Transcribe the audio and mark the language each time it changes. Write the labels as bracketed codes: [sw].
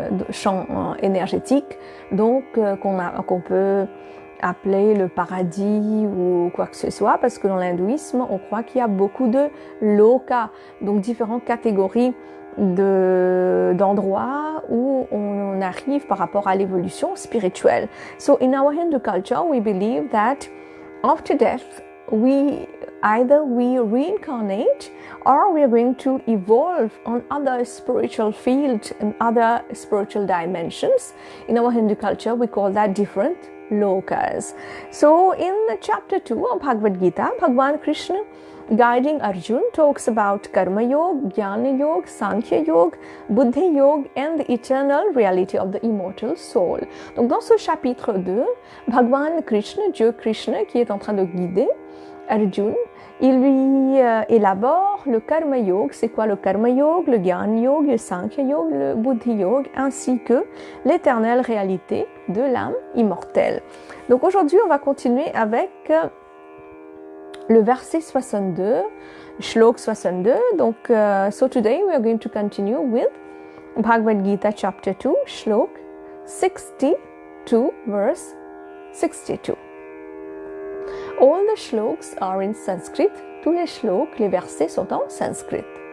[fr] champs énergétiques, donc qu'on peut appeler le paradis ou quoi que ce soit, parce que dans l'hindouisme, on croit qu'il y a beaucoup de lokas, donc différentes catégories d'endroits où on arrive par rapport à l'évolution spirituelle. [en] So in our Hindu culture, we believe that after death, either we reincarnate or we are going to evolve on other spiritual fields and other spiritual dimensions. In our Hindu culture, we call that different lokas. So in chapter 2 of Bhagavad Gita, Bhagwan Krishna guiding Arjun talks about Karma Yoga, Jnana Yoga, Sankhya Yoga, Buddhi Yoga and the eternal reality of the immortal soul. [fr] Donc dans ce chapitre 2, Bhagwan Krishna, Dieu Krishna qui est en train de guider Arjun, il lui élabore le Karma Yoga, c'est quoi le Karma Yoga, le Jnana Yoga, le Sankhya Yoga, le Buddhi Yoga, ainsi que l'éternelle réalité de l'âme immortelle. Donc aujourd'hui, on va continuer avec le verset 62, Shlok 62. [en] Donc, so today we are going to continue with Bhagavad Gita chapter 2, Shlok 62, verse 62. All the shloks are in Sanskrit. [fr] Tous les shloks, les versets sont en sanskrit.